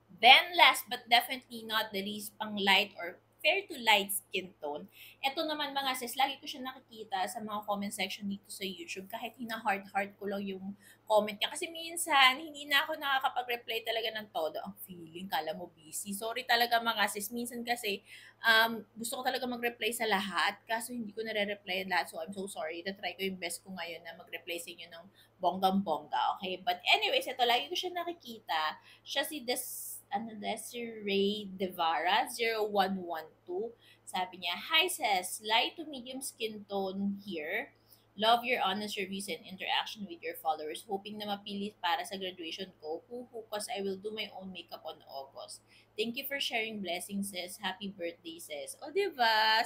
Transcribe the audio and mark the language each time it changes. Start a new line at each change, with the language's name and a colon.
English: Then, last but definitely not the least, pang light or fair to light skin tone.
Filipino: Ito naman mga sis, lagi ko siya nakikita sa mga comment section dito sa YouTube kahit hina-heart-heart ko lang yung comment niya. Kasi minsan, hindi na ako nakakapag-reply talaga ng todo. Ang feeling, kala mo busy. Sorry talaga mga sis. Minsan kasi, gusto ko talaga mag-reply sa lahat. Kaso hindi ko nare-reply lahat.
English: So, I'm so sorry.
Filipino: Try ko yung best ko ngayon na mag-reply sa inyo ng bonggang-bongga. Okay?
English: But anyways,
Filipino: ito, lagi ko siya nakikita. Siya si Desiree Devara 0112. Sabi niya,
English: Hi sis, light to medium skin tone here. Love your honest reviews and interaction with your followers. Hoping
Filipino: na mapili para sa graduation ko.
English: Huhu, cause I will do my own makeup on August. Thank you for sharing blessings, sis. Happy birthday, sis.
Filipino: O, diba?